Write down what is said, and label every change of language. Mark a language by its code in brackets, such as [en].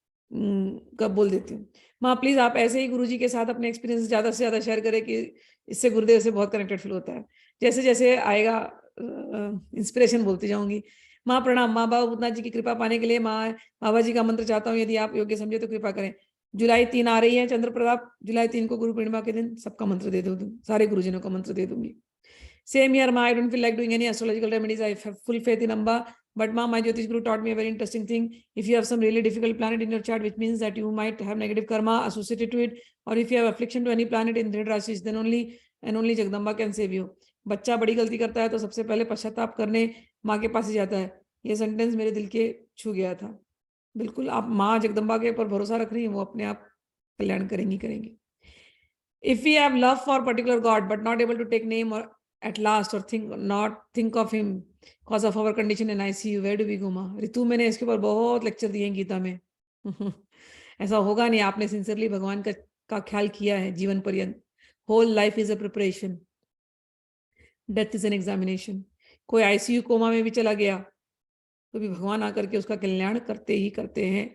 [hi] कब बोल देती हूँ माँ, प्लीज आप ऐसे ही गुरुजी के साथ अपने एक्सपीरियंस ज्यादा से ज्यादा शेयर करें कि इससे गुरुदेव से बहुत कनेक्टेड फील होता है। जैसे जैसे आएगा इंस्पिरेशन बोलती जाऊंगी। माँ प्रणाम। माँ बाबा भूतनाथ जी की कृपा पाने के लिए माँ बाबा जी का मंत्र चाहता हूँ, यदि आप योग्य समझे तो कृपा करें। जुलाई 3 आ रही है, चंद्र प्रताप, जुलाई 3 को गुरु पूर्णिमा के दिन सबका मंत्र दे दूँ, सारे गुरुजनों का मंत्र दे दूंगी। [en] Same here, Ma. I don't feel like doing any astrological remedies. I have full faith in Amba. But Ma, my Jyotish Guru taught me a very interesting thing. If you have some really difficult planet in your chart, which means that you might have negative karma associated to it, or if you have affliction to any planet in Drid Rashis, then only and only Jagdamba can save you. [hi] बच्चा बड़ी गलती करता है तो सबसे पहले पश्चाताप करने माँ के पास ही जाता है। ये सेंटेंस मेरे दिल के छू गया था। बिल्कुल, आप माँ जगदम्बा के ऊपर भरोसा रख रही हैं, वो अपने आप कल्याण करेंगी। [en] If we have love for particular God but not able to take name or at last or think of him cause of our condition in ICU, where do we go? [hi] माँ ऋतु, मैंने इसके ऊपर बहुत लेक्चर दिए हैं गीता में। ऐसा होगा नहीं, आपने सिंसियरली भगवान का ख्याल किया है जीवन पर्यंत। [en] Whole life is a preparation, death is an examination. [hi] कोई आईसीयू कोमा में भी चला गया तो भी भगवान आकर के उसका कल्याण करते ही करते हैं।